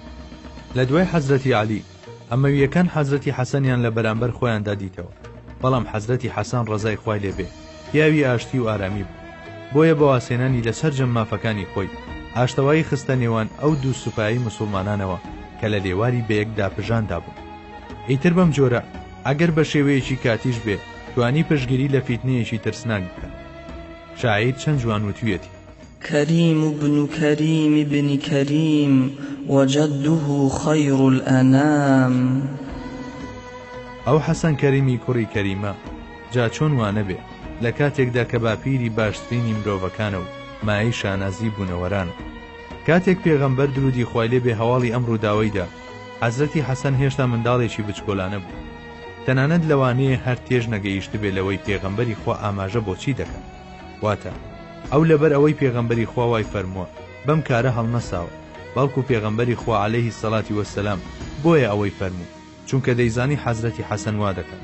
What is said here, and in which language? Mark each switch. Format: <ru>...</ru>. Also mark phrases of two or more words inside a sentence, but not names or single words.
<ckb>لە دوای حەزرەتی عەلی ئەمەویەکان حەزرەتی حەسەنیان لە بەرامبەر خۆیاندا دیتەوە، بەڵام حەزرەتی حەسەن ڕەزای خوای لێبێ پیاوی ئاشتی و ئارامی بوو، بۆیە بە واسێنانی لەسەر جەمافەکانی خۆی ئاشتەوایی خستە نێوان ئەو دوو سوپایی موسڵمانانەوە کە لە لێواری بەیەکدا پژاندا بوو. ئیتر بەم جۆرە ئەگەر بە شێوەیەکی کاتیش بێ توانی پشگیری لە فیتنەیەکی ترسناک بکە. شاعیر چەند جوان وتویەتی:</ckb> <ar>كريم ابن كريم ابن كريم وجده خير الأنام.</ar> <ckb>ئەو حەسەن کەریمی کوڕی کەریمە جا چۆن وانە بێ لە کاتێکدا کە باپیری باشترینی مرۆڤەکانە و مای شانازی بوونەوەران. کاتێک پێغەمبەر درودی خوای لێ بێ هەواڵی ئەم ڕووداوەیدا، حەزرەتی حەسەن هێشتا منداڵێکی بچکۆلانە بوو، تەنانەت لەوانەیە هەر تێژ نەگەیشت بێ لەوەی پێغەمبەری خوا ئاماژە بۆچی دەکەن، واتە ئەو لەبەر ئەوەی پێغەمبەری خوا وای فەرمووە بەم کارە هەڵنەساوە، بەڵکو پێغەمبەری خوا</ckb> <ar>عەلەیهی سەڵاتی وەسەلام</ar> <ckb>بۆیە ئەوەی فەرموو، چونکە دەیزانی حەزرەتی حەسەن وا دەکات.</ckb>